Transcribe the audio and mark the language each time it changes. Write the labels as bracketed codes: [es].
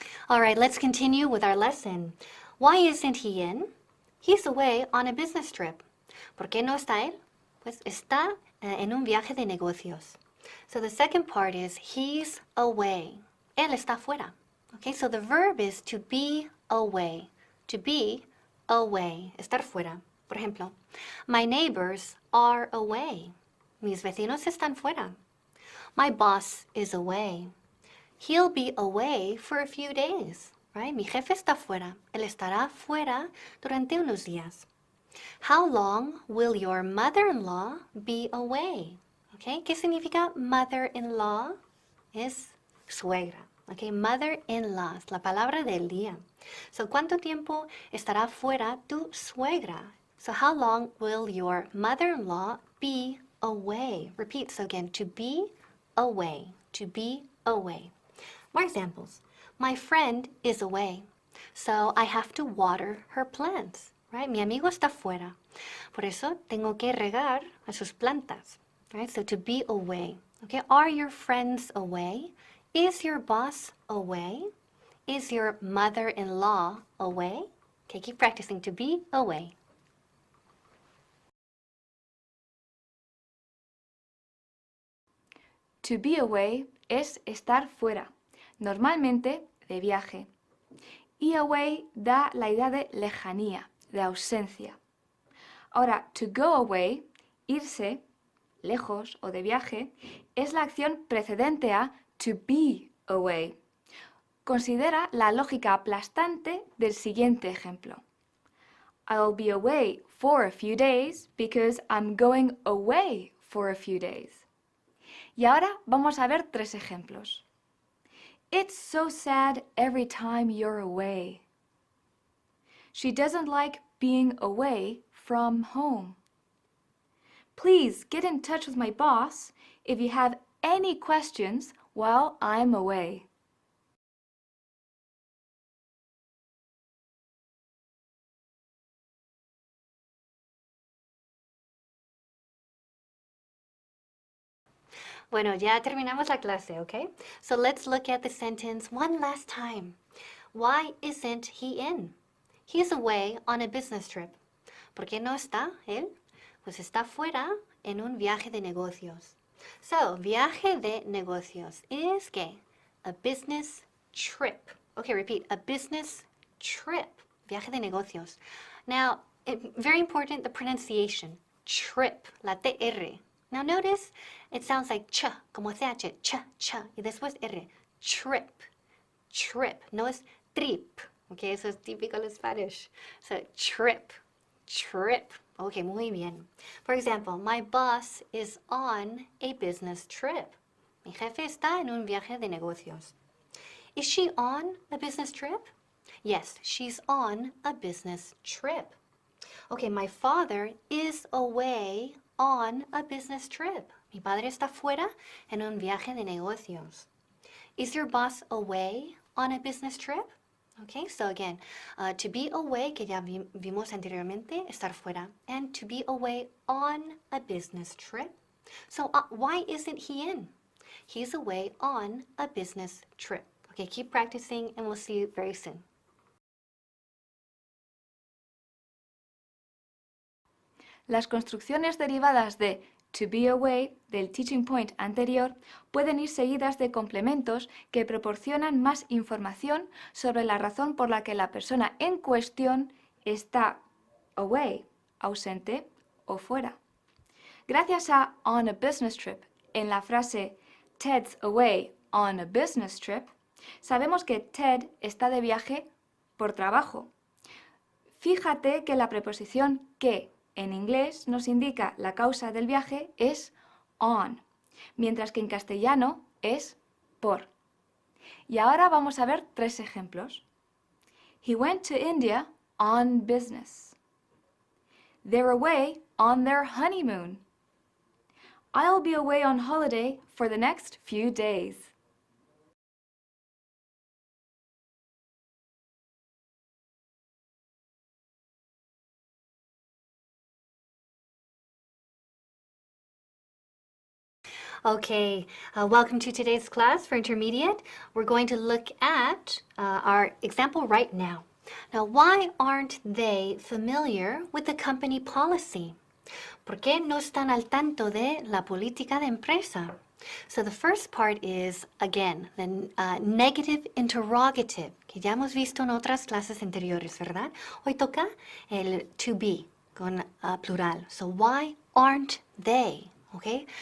[en] All right, let's continue with our lesson. Why isn't he in? He's away on a business trip. [es] ¿Por qué no está él? Pues está en un viaje de negocios. [en] So the second part is he's away. [es] Él está fuera. [en] Okay, so the verb is to be away. To be away, [es] estar fuera. Por ejemplo, [en] my neighbors are away. [es] Mis vecinos están fuera. [en] My boss is away. He'll be away for a few days, right? [es] Mi jefe está fuera. Él estará fuera durante unos días. [en] How long will your mother-in-law be away? [es] Okay, ¿qué significa mother-in-law? Es suegra. Okay, mother-in-law es la palabra del día. [en] So, [es] ¿cuánto tiempo estará fuera tu suegra? [en] So, how long will your mother-in-law be away? Repeat. So again, to be away. To be away. More examples. My friend is away, so I have to water her plants. Right? [es] Mi amigo está fuera. Por eso tengo que regar a sus plantas. [en] Right? So to be away. Okay? Are your friends away? Is your boss away? Is your mother-in-law away? Okay, keep practicing to be away. To be away [es] es estar fuera, normalmente de viaje. Y away da la idea de lejanía, de ausencia. Ahora, [en] to go away, [es] irse, lejos o de viaje, es la acción precedente a [en] to be away. [es] Considera la lógica aplastante del siguiente ejemplo. [en] I'll be away for a few days because I'm going away for a few days. [es] Y ahora vamos a ver 3 ejemplos. [en] It's so sad every time you're away. She doesn't like being away from home. Please get in touch with my boss if you have any questions while I'm away. [es] Bueno, ya terminamos la clase, okay? [en] So let's look at the sentence one last time. Why isn't he in? He's away on a business trip. [es] ¿Por qué no está él? Pues está fuera en un viaje de negocios. So, viaje de negocios is ¿qué? [en] A business trip. Okay, repeat. A business trip. [es] Viaje de negocios. [en] Now, very important, the pronunciation. Trip. La TR. Now notice, it sounds like ch, [es] como ch, ch, y después R. [en] Trip. Trip. [es] No es trip. Okay, eso es típico de Spanish. [en] So, trip. Trip. Okay, [es] muy bien. [en] For example, my boss is on a business trip. [es] Mi jefe está en un viaje de negocios. [en] Is she on a business trip? Yes, she's on a business trip. Okay, my father is away on a business trip. [es] Mi padre está fuera en un viaje de negocios. [en] Is your boss away on a business trip? Okay, so again, to be away, [es] que ya vimos anteriormente, estar fuera, [en] and to be away on a business trip. So why isn't he in? He's away on a business trip. Okay, keep practicing and we'll see you very soon. [es] Las construcciones derivadas de [en] to be away [es] del [en] teaching point [es] anterior pueden ir seguidas de complementos que proporcionan más información sobre la razón por la que la persona en cuestión está away, ausente o fuera. Gracias a [en] on a business trip [es] en la frase [en] Ted's away on a business trip, [es] sabemos que Ted está de viaje por trabajo. Fíjate que la preposición que en inglés nos indica la causa del viaje es on, mientras que en castellano es por. Y ahora vamos a ver 3 ejemplos. [en] He went to India on business. They're away on their honeymoon. I'll be away on holiday for the next few days. Okay, welcome to today's class for intermediate. We're going to look at our example right now. Now, why aren't they familiar with the company policy? [es] ¿Por qué no están al tanto de la política de empresa? [en] So the first part is, again, the negative interrogative, [es] que ya hemos visto en otras clases anteriores, ¿verdad? Hoy toca el [en] to be, [es] con plural. [en] So, why aren't they? ¿Ok?